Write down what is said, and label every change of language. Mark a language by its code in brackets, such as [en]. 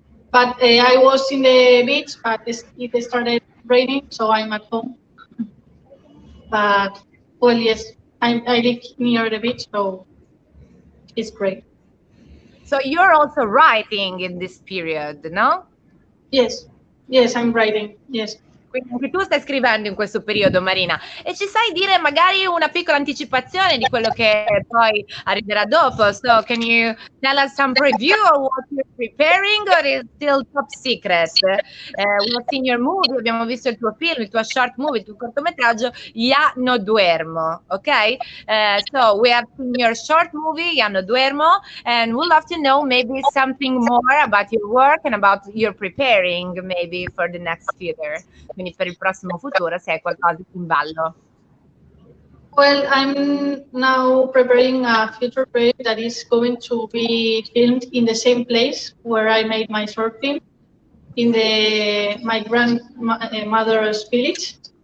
[en] But I was in the beach, but it started raining, so I'm at home. But, well, yes, I live near the beach, so it's great. So you're also writing in this period, no? Yes, I'm writing, yes. [it] quindi anche tu stai scrivendo in questo periodo, Marina, e ci sai dire magari una piccola anticipazione di quello che poi arriverà dopo? [en] So can you tell us some preview of what you're preparing, or is still top secret? We have seen your movie, [it] abbiamo visto il tuo film, il tuo short movie, il tuo cortometraggio Ya no duermo, ok? [en] So we have seen your short movie Ya no duermo, and we'd love to know maybe something more about your work and about your preparing maybe for the next future, [it] quindi per il prossimo futuro, se hai qualcosa in ballo. [en] Well, I'm now preparing a future project that is going to be filmed in the same place where I made my short film, in my grandmother's village.